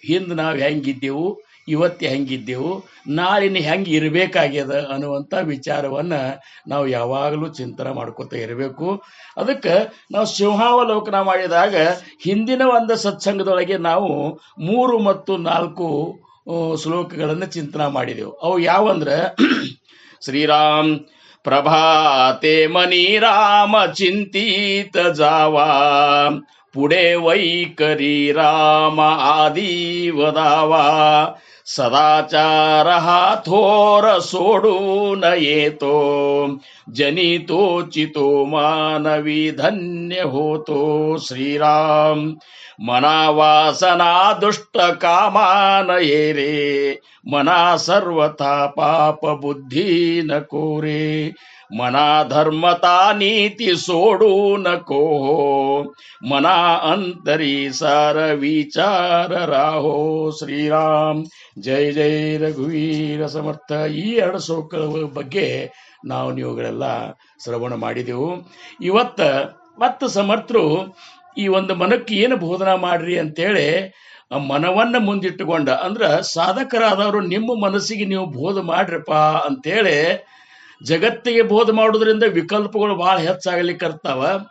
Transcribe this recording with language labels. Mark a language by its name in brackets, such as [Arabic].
[Kannada] ಹಿಂದೆ ನಾವು ಹೆಂಗಿದ್ದೆವು, ಇವತ್ತು ಹೆಂಗಿದ್ದೆವು, ನಾಳಿನ ಹೆಂಗೆ ಇರಬೇಕಾಗ್ಯದ ಅನ್ನುವಂಥ ವಿಚಾರವನ್ನು ನಾವು ಯಾವಾಗಲೂ ಚಿಂತನೆ ಮಾಡ್ಕೊತಾ ಇರಬೇಕು. ಅದಕ್ಕೆ ನಾವು ಸಿಂಹಾವಲೋಕನ ಮಾಡಿದಾಗ ಹಿಂದಿನ ಒಂದು ಸತ್ಸಂಗದೊಳಗೆ ನಾವು 3 ಮತ್ತು 4 ಶ್ಲೋಕಗಳನ್ನು ಚಿಂತನೆ ಮಾಡಿದೆವು. ಅವು ಯಾವಂದ್ರೆ [Marathi] ಶ್ರೀರಾಮ್ ಪ್ರಭಾತೆ ಮನಿ ರಾಮ ಚಿಂತಿತ ಜಾವಾ, पुढे वैकरी राम आदी वदावा, सदाचार हा थोर सोडून येतो, जनितो चितो मानवी धन्य होतो. श्रीराम मना वासना दुष्ट कामान ये रे, मना सर्वथा पाप बुद्धी नको रे, मना धर्मता नीती सोडू नको, मना अंतरी सार विचार राहो. [Kannada] ಶ್ರೀರಾಮ್ ಜೈ ಜೈ ರಘುವೀರ ಸಮರ್ಥ. ಈ 2 ಶ್ಲೋಕಗಳ ಬಗ್ಗೆ ನಾವು ನೀವುಗಳೆಲ್ಲ ಶ್ರವಣ ಮಾಡಿದೆವು. ಇವತ್ತು ಸಮರ್ಥರು ಈ ಒಂದು ಮನಕ್ಕೆ ಏನು ಬೋಧನಾ ಮಾಡ್ರಿ ಅಂತೇಳಿ ಮನವನ್ನ ಮುಂದಿಟ್ಟುಕೊಂಡ ಅಂದ್ರ ಸಾಧಕರಾದವರು ನಿಮ್ಮ ಮನಸ್ಸಿಗೆ ನೀವು ಬೋಧ ಮಾಡ್ರಪ್ಪ ಅಂತೇಳಿ ಜಗತ್ತಿಗೆ ಬೋಧ ಮಾಡೋದ್ರಿಂದ ವಿಕಲ್ಪಗಳು ಬಹಳ ಹೆಚ್ಚಾಗಲಿಕ್ಕರ್ತಾವ.